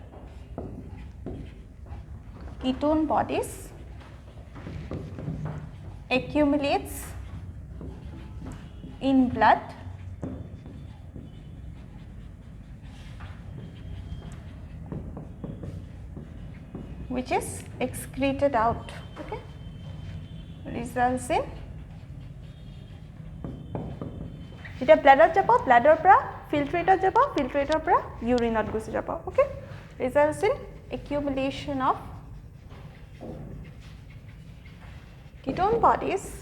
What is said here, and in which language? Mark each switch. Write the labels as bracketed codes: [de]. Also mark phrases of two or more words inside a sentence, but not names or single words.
[en] ketone bodies accumulates in blood which is excreted out okay results in [as] যেতিয়া ব্লাডত যাব ব্লাডৰ পৰা ফিল্ট্ৰেটত যাব ফিল্ট্ৰেটৰ পৰা ইউৰিনত গুচি যাব ওকে [en] results in accumulation of ketone bodies